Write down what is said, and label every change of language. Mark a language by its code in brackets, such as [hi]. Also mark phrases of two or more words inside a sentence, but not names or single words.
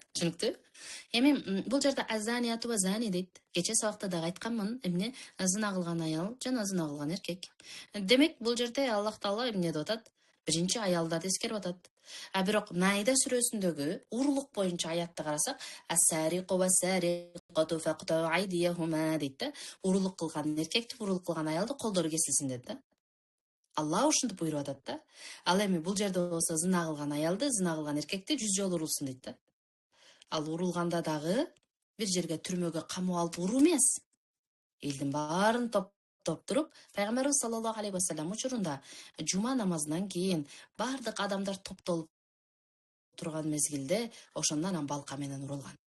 [ky] Түшүнүктүү? Эми бул жерде [ar] الزانية والزاني [ky] дейт. Кече сабакта дагы айтканмын, эмне зына кылган аял жана зына кылган эркек. Демек бул жерде Аллах Таала эмне деп атат? Биринчи аялдарды эскерип атат. Бирок Майда сүрөсүндөгү урлук боюнча аятты карасак, [ar] السارق والسارقة فاقطعوا أيديهما дейт да. [ky] Урлук кылган эркекти, урлук кылган аялды колдору кесилсин дейт да. Алла ушинтип буйруп атат да. Ал эми бул жерде болсо зына кылган аялды, зына кылган эркекти 100 жолу урулсун дейт да. Ал урулганда дагы бир жерге түрмөгө камап алып уруу эмес. Элдин баарын топтоп туруп, Пайгамбарыбыз [ar] صلى الله عليه وسلم [ky] учурунда жума намазынан кийин бардык адамдар топтолуп турган мезгилде ошондон анан балка менен урулган.